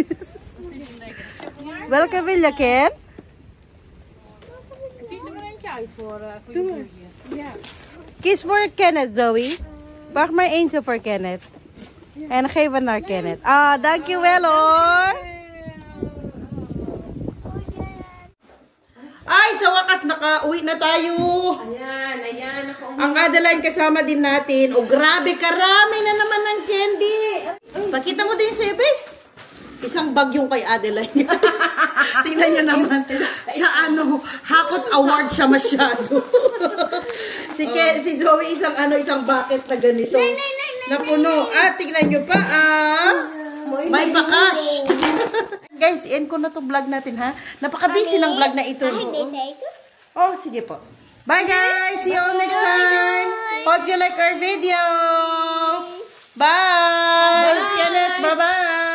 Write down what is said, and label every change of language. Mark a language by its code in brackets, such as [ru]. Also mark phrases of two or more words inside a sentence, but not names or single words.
[nl] Dat vind je lekker. Chocola. Welke wil je, Ken? Kies er maar eentje uit voor je buurtje. Ja. Kies voor Kenneth, Zoe. Wacht maar eentje voor Kenneth. En dan geven we naar Kenneth. Ah, dankjewel hoor. [tl] Ay, sa wakas, nakauwi na tayo. Ayan. Ang Adeline kasama din natin. Oh, grabe, karami na naman ng candy. Pakita mo din, Sebe. Isang bag yung kay Adeline. Tingnan niyo naman. Sa Hakot Award siya masyado. si Zoe isang bucket na ganito. Napuno. Tingnan niyo pa, may bakash. Guys, end ko na to vlog natin, ha? Napaka-busy ng vlog na ito. Oh, sige po. [en] Bye, guys! See you all next time! Hope you like our video! Bye! Kenneth, bye-bye!